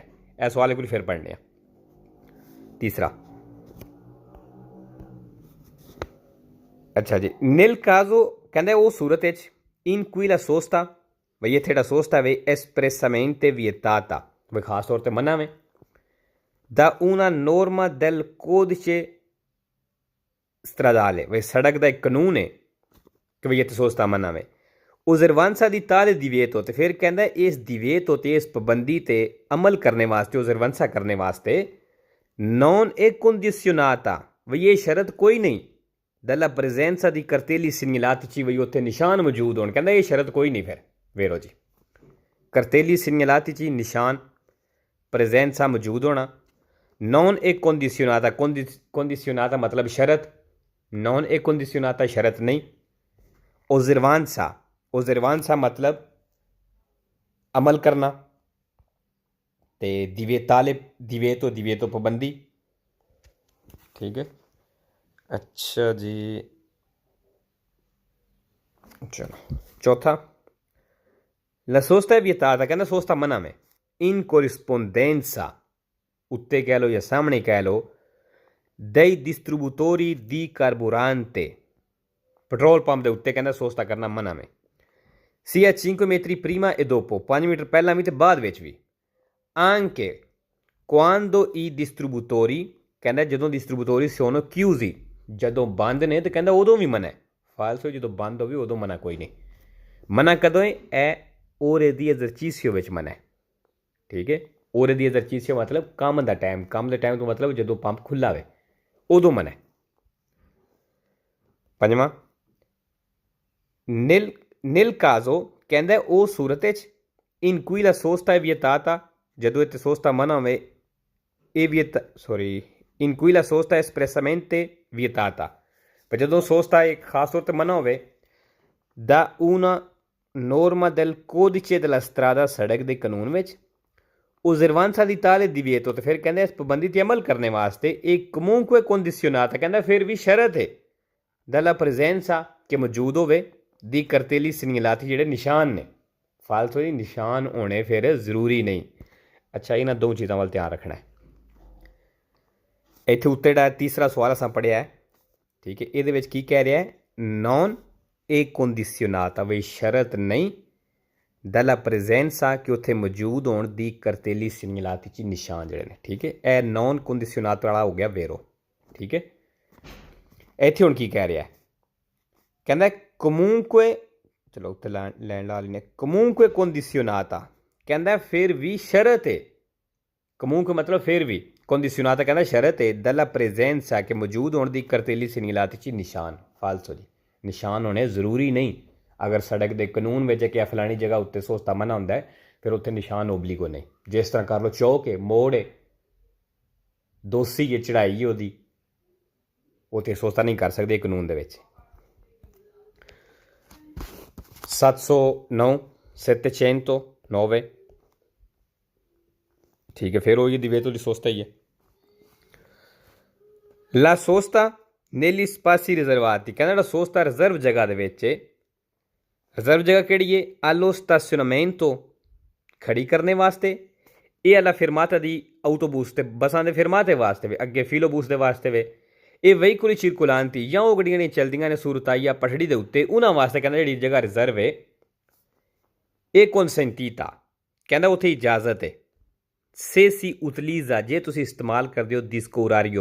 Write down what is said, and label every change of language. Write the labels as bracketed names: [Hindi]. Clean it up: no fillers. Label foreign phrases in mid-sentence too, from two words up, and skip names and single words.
[Punjabi] ਇਹ ਸਵਾਲ ਇੱਕ ਵਾਰੀ ਫਿਰ ਪੜ੍ਹਨੇ ਆ। ਤੀਸਰਾ, ਅੱਛਾ ਜੀ, [Italian] nel caso [Punjabi] ਕਹਿੰਦਾ ਉਹ ਸੂਰਤ ਵਿੱਚ [Italian] in cui la sosta, [Punjabi] ਬਈ ਇੱਥੇ ਜਿਹੜਾ ਸੋਸਤਾ ਵੇ [Italian] espressamente vietata, [Punjabi] ਵੀ ਖਾਸ ਤੌਰ 'ਤੇ ਮਨਾ ਵੇ, ਦਾ [Italian] una norma del codice stradale, [Punjabi] ਬਈ ਸੜਕ ਦਾ ਇੱਕ ਕਾਨੂੰਨ ਹੈ ਕਿ ਬਈ ਇੱਥੇ ਸੋਸਤਾ ਮਨਾ ਵੇ। [Italian] osservanza di tale divieto, [Punjabi] ਤੇ ਫਿਰ ਕਹਿੰਦਾ ਇਸ ਦਿਵੇਤੋ ਤੇ ਇਸ ਪਾਬੰਦੀ 'ਤੇ ਅਮਲ ਕਰਨੇ ਵਾਸਤੇ, ਉਜ਼ਰਵਾਂਸਾ ਕਰਨੇ ਵਾਸਤੇ [Italian] non è condizionata, [Punjabi] ਬਈ ਇਹ ਸ਼ਰਤ ਕੋਈ ਨਹੀਂ, [Italian] dalla presenza di cartelli segnalatici, [Punjabi] ਬਈ ਉੱਥੇ ਨਿਸ਼ਾਨ ਮੌਜੂਦ ਹੋਣ। ਕਹਿੰਦਾ ਇਹ ਸ਼ਰਤ ਕੋਈ ਨਹੀਂ। ਫਿਰ ਵੇਰੋ ਜੀ, [Italian] cartelli segnalatici [Punjabi] ਨਿਸ਼ਾਨ, presenza ਮੌਜੂਦ ਹੋਣਾ, [Italian] non è condizionata, condizionata [Punjabi] ਮਤਲਬ ਸ਼ਰਤ, [Italian] non è condizionata [Punjabi] ਸ਼ਰਤ ਨਹੀਂ। [Italian] osservanza, osservanza [Punjabi] ਮਤਲਬ ਅਮਲ ਕਰਨਾ, ਤੇ [Italian] di tale divieto, divieto [Punjabi] ਪਾਬੰਦੀ। ਠੀਕ ਹੈ। ਅੱਛਾ ਜੀ, ਚਲੋ ਚੌਥਾ, [Italian] la sosta è vietata, [Punjabi] ਕਹਿੰਦਾ ਸੋਸਤਾ ਮਨਾ ਮੈਂ, [Italian] in corrispondenza, [Punjabi] ਉੱਤੇ ਕਹਿ ਲਓ ਜਾਂ ਸਾਹਮਣੇ ਕਹਿ ਲਓ, [Italian] dei distributori di carburante, [Punjabi] ਪੈਟਰੋਲ ਪੰਪ ਦੇ ਉੱਤੇ ਕਹਿੰਦਾ ਸੋਸਤਾ ਕਰਨਾ ਮਨਾ ਮੈਂ, [Italian] sia 5 metri prima e dopo, [Punjabi] 5 ਮੀਟਰ ਪਹਿਲਾਂ ਵੀ ਤੇ ਬਾਅਦ ਵਿੱਚ ਵੀ, [Italian] anche quando i distributori, [Punjabi] ਕਹਿੰਦਾ ਜਦੋਂ [Italian] distributori sono chiusi, [Punjabi] ਜਦੋਂ ਬੰਦ ਨੇ ਤੇ ਕਹਿੰਦਾ ਉਦੋਂ ਵੀ ਮਨਾ ਹੈ। ਫਾਲਸੋ ਜਦੋਂ ਬੰਦ ਹੋਵੇ ਉਦੋਂ ਮਨਾ ਕੋਈ ਨਹੀਂ। ਮਨਾ ਕਦੋਂ ਹੈ? ਇਹ [Italian] ore di esercizio [Punjabi] ਵਿੱਚ ਮਨਾ ਹੈ। ਠੀਕ ਹੈ। [Italian] ore di esercizio [Punjabi] ਮਤਲਬ ਕੰਮ ਦਾ ਟਾਈਮ, ਕੰਮ ਦੇ ਟਾਈਮ ਤੋਂ ਮਤਲਬ ਜਦੋਂ ਪੰਪ ਖੁੱਲ੍ਹਾ ਹੋਵੇ ਉਦੋਂ ਮਨਾ ਹੈ। ਪੰਜਵਾਂ, [Italian] nel caso [Punjabi] ਕਹਿੰਦਾ ਉਹ ਸੂਰਤ ਵਿੱਚ [Italian] in cui la sosta è vietata, [Punjabi] ਜਦੋਂ ਇੱਥੇ ਸੋਸਤਾ ਮਨਾ ਹੋਵੇ, ਇਹ [Italian] in cui la sosta espressamente vietata, [Punjabi] ਪਰ ਜਦੋਂ ਸੋਸਤਾ ਇੱਕ ਖਾਸ ਤੌਰ 'ਤੇ ਮਨਾ ਹੋਵੇ, ਦਾ [Italian] una norma del codice della strada, [Punjabi] ਸੜਕ ਦੇ ਕਾਨੂੰਨ ਵਿੱਚ, [Italian] osservanza di tale divieto, [Punjabi] ਤੇ ਫਿਰ ਕਹਿੰਦੇ ਇਸ ਪਾਬੰਦੀ 'ਤੇ ਅਮਲ ਕਰਨੇ ਵਾਸਤੇ ਇਹ [Italian] comunque condizionata, [Punjabi] ਕਹਿੰਦਾ ਫਿਰ ਵੀ ਸ਼ਰਤ ਹੈ, [Italian] dalla presenza, [Punjabi] ਕਿ ਮੌਜੂਦ ਹੋਵੇ, ਦੀ [Italian] cartelli segnalati, [Punjabi] ਜਿਹੜੇ ਨਿਸ਼ਾਨ ਨੇ। ਫਾਲਤੂ ਜੀ ਨਿਸ਼ਾਨ ਹੋਣੇ ਫਿਰ ਜ਼ਰੂਰੀ ਨਹੀਂ। ਅੱਛਾ, ਇਹਨਾਂ ਦੋ ਚੀਜ਼ਾਂ ਵੱਲ ਧਿਆਨ ਰੱਖਣਾ ਹੈ। ਇੱਥੇ ਉੱਤੇ ਜਿਹੜਾ ਤੀਸਰਾ ਸਵਾਲ ਅਸਾਂ ਪੜ੍ਹਿਆ ਹੈ, ਠੀਕ ਹੈ, ਇਹਦੇ ਵਿੱਚ ਕੀ ਕਹਿ ਰਿਹਾ ਹੈ? [Italian] non è condizionata, [Punjabi] ਬਈ ਸ਼ਰਤ ਨਹੀਂ, [Italian] dalla presenza, [Punjabi] ਕਿ ਉੱਥੇ ਮੌਜੂਦ ਹੋਣ, ਦੀ [Italian] cartelli segnalati, [Punjabi] ਚ ਨਿਸ਼ਾਨ ਜਿਹੜੇ ਨੇ। ਠੀਕ ਹੈ। ਇਹ [Italian] non condizionata [Punjabi] ਵਾਲਾ ਹੋ ਗਿਆ ਵੇਰੋ। ਠੀਕ ਹੈ। ਇੱਥੇ ਹੁਣ ਕੀ ਕਹਿ ਰਿਹਾ ਹੈ? ਕਹਿੰਦਾ comunque, ਚਲੋ ਉੱਥੇ ਲੈਣ ਲਾ ਲੈਂਦੇ, [Italian] comunque condizionata, [Punjabi] ਕਹਿੰਦਾ ਫਿਰ ਵੀ ਸ਼ਰਤ ਹੈ। comunque ਮਤਲਬ ਫਿਰ ਵੀ, condizionata ਕਹਿੰਦਾ ਸ਼ਰਤ ਹੈ, [Italian] dalla presenza, [Punjabi] ਕਿ ਮੌਜੂਦ ਹੋਣ, ਦੀ [Italian] cartelli segnalati, [Punjabi] ਚ ਨਿਸ਼ਾਨ। ਫਾਲਸੋ ਜੀ, ਨਿਸ਼ਾਨ ਹੋਣੇ ਜ਼ਰੂਰੀ ਨਹੀਂ। ਅਗਰ ਸੜਕ ਦੇ ਕਾਨੂੰਨ ਵਿੱਚ ਕਿ ਫਲਾਣੀ ਜਗ੍ਹਾ ਉੱਤੇ ਸੋਸਤਾ ਮਨਾ ਹੁੰਦਾ ਹੈ, ਫਿਰ ਉੱਥੇ ਨਿਸ਼ਾਨ ਓਬਲੀਗੋ ਨਹੀਂ। ਜਿਸ ਤਰ੍ਹਾਂ ਕਰ ਲਓ ਚੌਕ ਹੈ, ਮੋੜ ਹੈ, ਦੋਸੀ ਹੈ, ਚੜ੍ਹਾਈ ਹੈ ਉਹਦੀ, ਉੱਥੇ ਸੋਸਤਾ ਨਹੀਂ ਕਰ ਸਕਦੇ ਕਾਨੂੰਨ ਦੇ ਵਿੱਚ। 709, 709, ਠੀਕ ਹੈ। ਫਿਰ ਉਹੀ [Italian] divieto di sosta [Punjabi] ਹੀ ਹੈ। [Italian] la sosta negli spazi riservati, [Punjabi] ਕਹਿੰਦਾ ਜਿਹੜਾ ਸੋਸਤਾ ਰਿਜ਼ਰਵ ਜਗ੍ਹਾ ਦੇ ਵਿੱਚ ਹੈ। ਰਿਜ਼ਰਵ ਜਗ੍ਹਾ ਕਿਹੜੀ ਹੈ? [Italian] allo stazionamento, [Punjabi] ਖੜੀ ਕਰਨੇ ਵਾਸਤੇ, ਇਹ [Italian] alla fermata di autobus, [Punjabi] ਤੇ ਬੱਸਾਂ ਦੇ ਫਿਰਮਾਤੇ ਵਾਸਤੇ ਵੇ, ਅੱਗੇ ਫਿਲੋਬੂਸ ਦੇ ਵਾਸਤੇ ਵੇ, ਇਹ [Italian] veicoli circolanti, [Punjabi] ਜਾਂ ਉਹ ਗੱਡੀਆਂ ਨੇ ਚਲਦੀਆਂ ਨੇ ਸੂਰਤਾਈਆ ਪਟੜੀ ਦੇ ਉੱਤੇ, ਉਹਨਾਂ ਵਾਸਤੇ ਕਹਿੰਦਾ ਜਿਹੜੀ ਜਗ੍ਹਾ ਰਿਜ਼ਰਵ ਹੈ, ਇਹ consentita, ਕਹਿੰਦਾ ਉੱਥੇ ਇਜਾਜ਼ਤ ਹੈ, [Italian] se si utilizza, [Punjabi] ਜੇ ਤੁਸੀਂ ਇਸਤੇਮਾਲ ਕਰਦੇ ਹੋ, [Italian] disco orario।